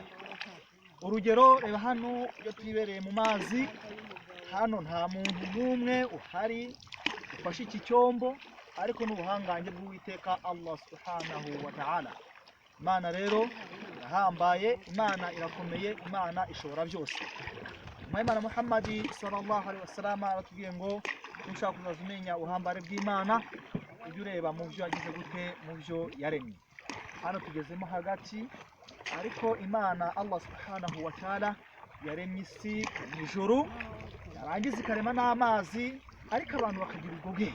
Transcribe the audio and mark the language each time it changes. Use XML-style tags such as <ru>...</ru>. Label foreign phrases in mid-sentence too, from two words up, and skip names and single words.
<rw>Urugero, reba hano iyo twibereye mu mazi, hano nta muntu n'umwe uhari ufashe iki cyombo, ariko n'ubuhangange bw'Uwiteka</rw> <ar>الله سبحانه وتعالى.</ar> <rw>Imana rero irahambaye, Imana irakomeye, Imana ishobora byose. Imana Muhammad</rw> <ar>صلى الله عليه وسلم</ar> <rw>aratubwiye ngo nushaka kuzaza umenya ubuhambare bw'Imana, ujye ureba mu byo yagize gute, mu byo yaremye. Hano tugezemo hagati, ariko Imana</rw> <ar>الله سبحانه وتعالى</ar> <rw>yaremye isi n'ijuru, yarangiza ikarema n'amazi, ariko abantu bakagira ubwo bwenge.</rw>